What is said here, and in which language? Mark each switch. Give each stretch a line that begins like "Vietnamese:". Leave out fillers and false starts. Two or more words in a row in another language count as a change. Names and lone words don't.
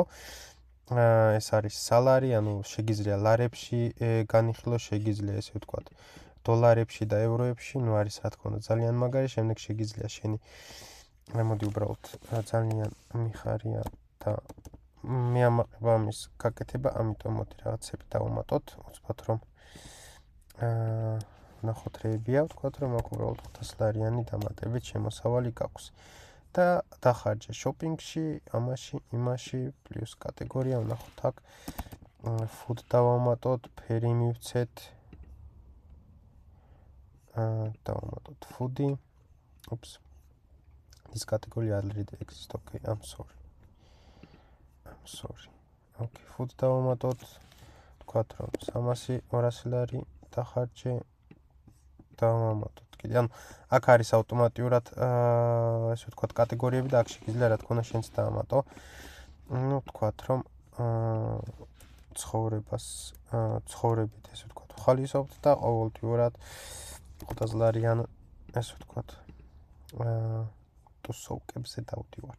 Georgian: ეს არის სალარი, ანუ შეგიძლია ლარებში განიხილო, შეგიძლია ესე ვთქვათ დოლარებში და ევროებში, ნუ არის რა თქმა უნდა ძალიან მაგარი, შემდეგ შეგიძლია შენი მოდი უბრალოდ ძალიან მიხარია და მე ამაყება ამის გაკეთება, ამიტომ მოდი რაღაცები დავუმატოთ, უცბად რომ ნახოთ რეებია, ვთქვათ რომ აქ უბრალოდ 500 ლარიანი დამატებით შემოსავალი გაქვს. და დახარჯე შოპინგში, ამაში, იმაში, პლუს კატეგორია ვნახოთ აქ. food დავამატოთ, ფერი მივცეთ. დავამატოთ food-ი.
English: Oops. This category already exists. Okay, I'm sorry. Okay,
Georgian: food დავამატოთ. ვთქვათ რომ 300-200 ლარი დახარჯე დავამატოთ. კიდე ანუ აქ არის ავტომატურად ესე ვთქვათ კატეგორიები და აქ შეგიძლია რა თქმა უნდა შენც დაამატო. ნუ ვთქვათ რომ ცხოვრებით ესე ვთქვათ ხალისობთ და ყოველთვიურად 500 ლარიან ესე ვთქვათ ტუსოუკებზე დავდივართ.